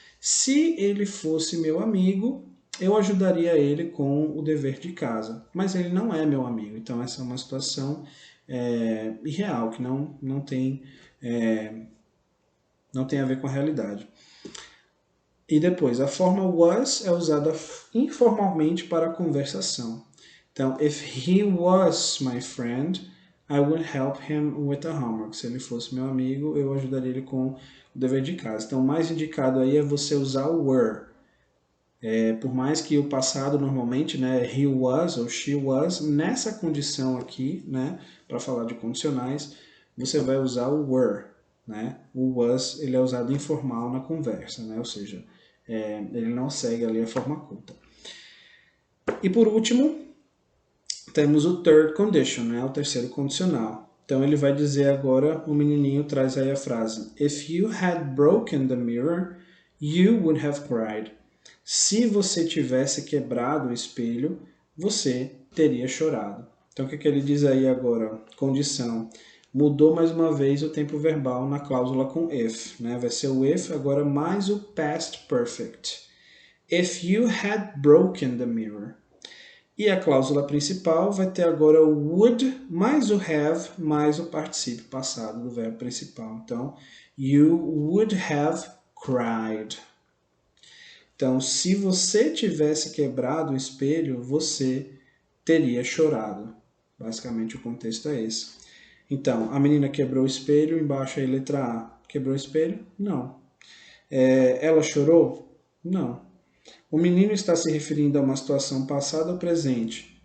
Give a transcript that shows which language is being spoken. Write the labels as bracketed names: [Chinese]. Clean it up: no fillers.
[Portuguese] Se ele fosse meu amigo, eu ajudaria ele com o dever de casa. Mas ele não é meu amigo, então essa é uma situação irreal, que não tem a ver com a realidade. E depois, a forma was é usada informalmente para a conversação. [English] Então, if he was my friend, I would help him with the homework. [Portuguese] Se ele fosse meu amigo, eu ajudaria ele com o dever de casa. Então, o mais indicado aí é você usar o were. Por mais que o passado normalmente, né, he was ou she was, nessa condição aqui, né, para falar de condicionais, você vai usar o were. Né? O was ele é usado informal na conversa, né? Ou seja, ele não segue ali a forma culta. E por último, temos o third condition, né? O terceiro condicional. Então ele vai dizer agora, o menininho traz aí a frase: [English] If you had broken the mirror, you would have cried. [Portuguese] Se você tivesse quebrado o espelho, você teria chorado. Então o que ele diz aí agora? Condição. Mudou mais uma vez o tempo verbal na cláusula com if, né? Vai ser o if agora mais o past perfect. [English] If you had broken the mirror. [Portuguese] E a cláusula principal vai ter agora o would mais o have mais o particípio passado do verbo principal. [English] Então, you would have cried. [Portuguese] Então, se você tivesse quebrado o espelho, você teria chorado. Basicamente, o contexto é esse. Então, a menina quebrou o espelho, embaixo aí letra A. Quebrou o espelho? Não. Ela chorou? Não. O menino está se referindo a uma situação passada ou presente?